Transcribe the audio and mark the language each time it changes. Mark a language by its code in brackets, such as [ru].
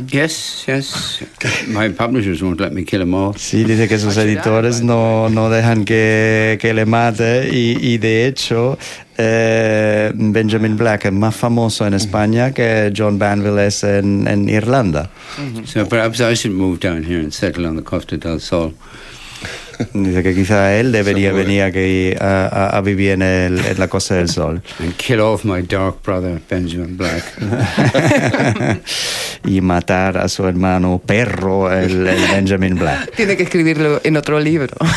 [en] Yes. My publishers won't let me kill him off. [es] Sí, dice que sus editores no dejan que le mate y de hecho Benjamin Black es más famoso en España que John Banville es en Irlanda. [en] So perhaps I should move down here and settle on the Costa del Sol. [es] Dice que quizá él debería venir aquí a vivir en la Costa del Sol. [en] And kill off my dark brother, Benjamin Black. [es] Y matar a su hermano perro, el Benjamin Black. Tiene que escribirlo en otro libro.